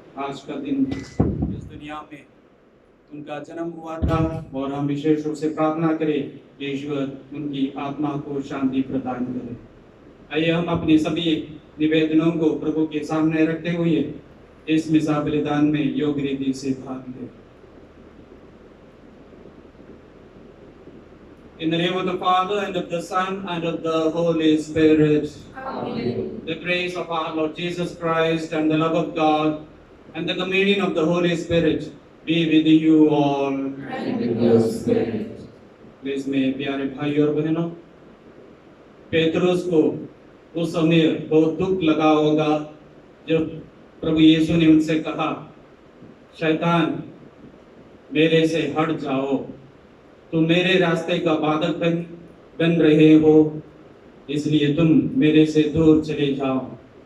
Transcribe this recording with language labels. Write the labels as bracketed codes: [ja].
[hi] आज का दिन इस दुनिया में उनका जन्म हुआ था और हम विशेष रूप से प्रार्थना करें कि ईश्वर उनकी आत्मा को शांति प्रदान करे। आइए हम अपनी सभी निवेदनों को प्रभु के सामने रखते हुए इस मिसा बलिदान में योग रीति से भाग लें। [en] In the name of the Father, and of the Son, and of the Holy Spirit. Amen. The grace of our Lord Jesus Christ, and the love of God, and the communion of the Holy Spirit be with you all. And with your spirit. [hi] Please में प्यारे भाई और बहनों, पेतरुस को उस समय बहुत दुख लगा होगा जब प्रभु यीशु ने उनसे कहा, शैतान मेरे से हट जाओ, तुम मेरे रास्ते का बाधक बन रहे हो, इसलिए तुम मेरे से दूर चले जाओ।